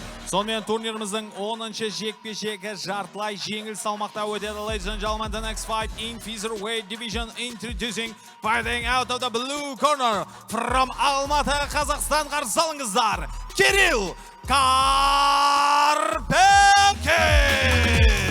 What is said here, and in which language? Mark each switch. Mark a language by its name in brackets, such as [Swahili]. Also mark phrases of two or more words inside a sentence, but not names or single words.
[Kazakh] Сонымен турниріміздің 10-шы жекпе-жегі жартылай жеңіл салмақта өтеді. [English] Ladies and gentlemen, the next fight in featherweight division, introducing, fighting out of the blue corner from Алматы, Қазақстан, [Kazakh] қарсы алыңыздар, [English] Кирилл Карпенко.